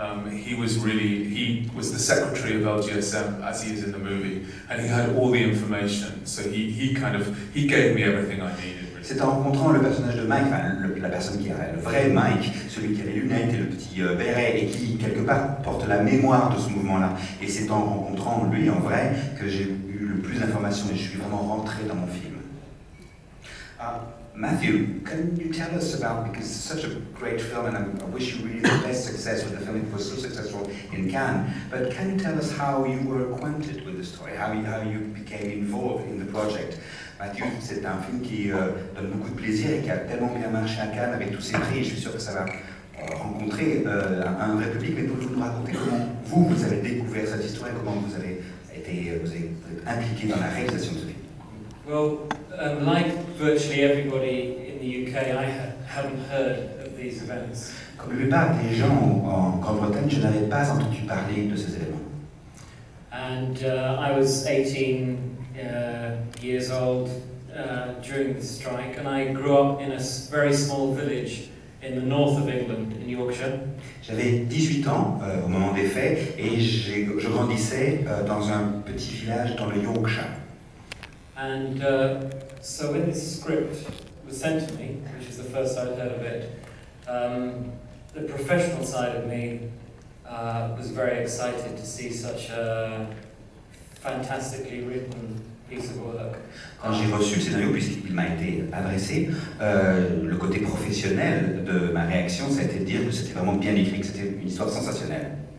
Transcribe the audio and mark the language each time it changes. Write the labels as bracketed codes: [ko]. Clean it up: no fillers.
[en] He was the secretary of LGSM as he is in the movie, and he had all the information, so he gave me everything I needed. [fr] C'est en rencontrant le personnage de Mike, la personne qui a le vrai Mike, celui qui a les lunettes et le petit béret et qui quelque part porte la mémoire de ce mouvement-là. Et c'est en rencontrant lui en vrai que j'ai eu le plus d'informations et je suis vraiment rentré dans mon film. [en] Matthew, can you tell us about, because it's such a great film and I wish you really the best success with the film, it was so successful in Cannes, but can you tell us how you were acquainted with the story, how you became involved in the project? [fr] Matthew, c'est un film qui donne beaucoup de plaisir et qui a tellement bien marché à Cannes avec tous ses prix, et je suis sûr que ça va rencontrer un vrai public, mais pouvez-vous nous vous avez découvert cette histoire et comment vous avez été impliqué dans la réalisation de ce film? [en] Well, like virtually everybody in the UK, I haven't heard of these events. [fr] Comme la plupart des gens en Grande-Bretagne, je n'avais pas entendu parler de ces événements. [en] And I was 18 years old during the strike, and I grew up in a very small village in the north of England, in Yorkshire. [fr] J'avais 18 ans au moment des faits et je grandissais dans un petit village dans le Yorkshire. [en] And so when this script was sent to me, which is the first I'd heard of it, the professional side of me was very excited to see such a fantastically written piece of work. [fr] Quand j'ai reçu le scénario, puisqu'il m'a été adressé, le côté professionnel de ma réaction, ça a été de dire que c'était vraiment bien écrit, que c'était une histoire sensationnelle.